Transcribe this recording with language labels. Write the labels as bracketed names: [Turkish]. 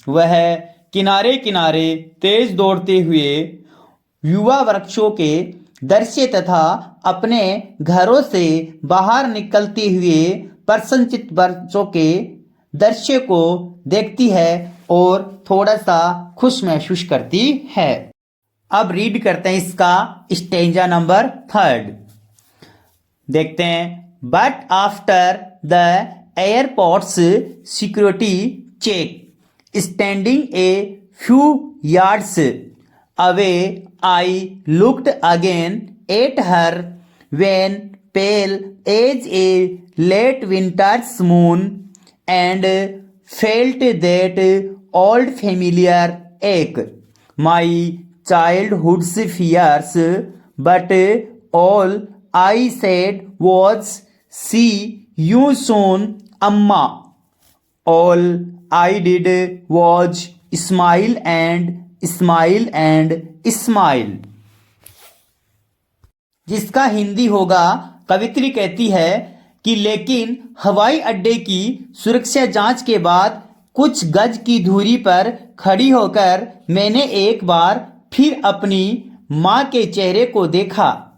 [Hindi] वह किनारे किनारे तेज दौड़ते हुए युवा वृक्षों के दृश्य तथा अपने घरों से बाहर निकलते हुए प्रसन्नचित्त वृक्षों के दृश्य को देखती है और थोड़ा सा खुश महसूस करती है। अब रीड करते हैं इसका स्टेंजा नंबर 3। देखते हैं। [English] But after the airport's security check, standing a few yards away, I looked again at her when pale as a late winter's moon and felt that old familiar ache, my childhood's fears, but all I said was, see you soon, Amma। All I did was smile and smile and smile। [Hindi] जिसका हिंदी होगा, कवित्री कहती है कि लेकिन हवाई अड्डे की सुरक्षा जांच के बाद कुछ गज की दूरी पर खड़ी होकर मैंने एक बार फिर अपनी माँ के चेहरे को देखा।